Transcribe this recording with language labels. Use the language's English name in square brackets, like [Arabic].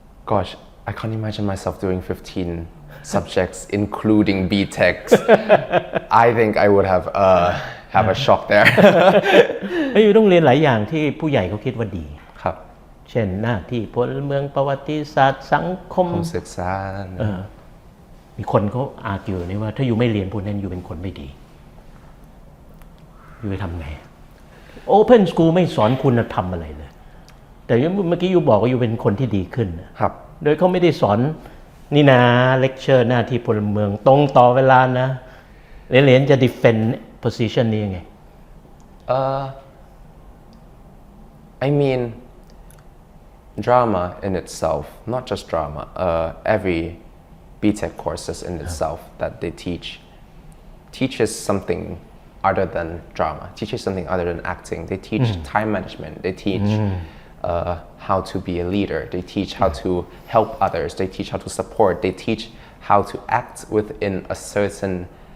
[English] Gosh I can't imagine myself doing 15 subjects including B-Techs I think I would have a shock there [Thai] อยู่ต้องเรียนหลายอย่างที่ผู้ใหญ่เขาคิดว่าดี ครับ เช่นหน้าที่พลเมืองประวัติศาสตร์สังคม ศึกษา มีคนเขาอาร์กิวนี่ว่าถ้าอยู่ไม่เรียนพวกนั้นอยู่เป็นคนไม่ดีอยู่ไปทำไง Open School ไม่สอนคุณธรรมอะไรเลยแต่เมื่อกี้อยู่บอกว่าอยู่เป็นคนที่ดีขึ้นโดยเขาไม่ได้สอนนี่นะเลคเชอร์หน้าที่พลเมืองตรงต่อเวลานะ เหรียญจะ [English] defend position [Thai] นี้ยังไง [English] I mean drama in itself not just drama every BTech courses in itself that they teaches something other than drama teaches something other than acting they teach time management they teach how to be a leader they teach how to help others they teach how to support they teach how to act within a certain